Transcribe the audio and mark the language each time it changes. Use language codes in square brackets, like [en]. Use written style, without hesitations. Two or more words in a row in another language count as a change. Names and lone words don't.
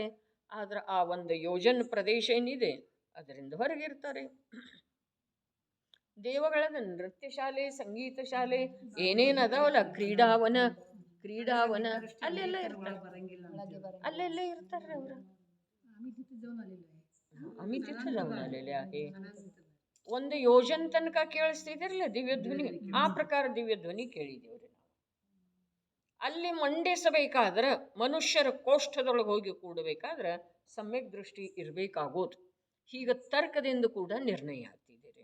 [kn] ಆದ್ರೆ ಆ ಒಂದು ಯೋಜನ ಪ್ರದೇಶ ಏನಿದೆ ಅದರಿಂದ ಹೊರಗಿರ್ತಾರೆ. ದೇವಗಳದ ನೃತ್ಯ ಶಾಲೆ, ಸಂಗೀತ ಶಾಲೆ, ಏನೇನು ಅದಾವಲ್ಲ, ಕ್ರೀಡಾವನ ಅಲ್ಲೆಲ್ಲ ಇರ್ತಾರೆ. ಬರಂಗಿಲ್ಲ ಒಳಗೆ ಬರ ಅಲ್ಲೆಲ್ಲ ಇರ್ತಾರೆ ಅವ್ರು. [mr] आम्ही तिथे जाऊन आलेलो आहे. आम्ही तिथे जाऊन आलेले आहे. अनाथ [kn] ಒಂದು ಯೋಜನ್ ತನಕ ಕೇಳಿಸ್ತಿದಿರಲ್ಲ ದಿವ್ಯ ಧ್ವನಿ, ಆ ಪ್ರಕಾರ ದಿವ್ಯ ಧ್ವನಿ ಕೇಳಿದೇವ್ರಿ ನಾವು. ಅಲ್ಲಿ ಮಂಡಿಸಬೇಕಾದ್ರೆ ಮನುಷ್ಯರ ಕೋಷ್ಠದೊಳಗೆ ಹೋಗಿ ಕೂಡಬೇಕಾದ್ರೆ ಸಮ್ಯಕ್ ದೃಷ್ಟಿ ಇರಬೇಕಾಗೋದು. ಹೀಗೆ ತರ್ಕದಿಂದ ಕೂಡ ನಿರ್ಣಯ ಆಗ್ತಿದ್ದೀರಿ.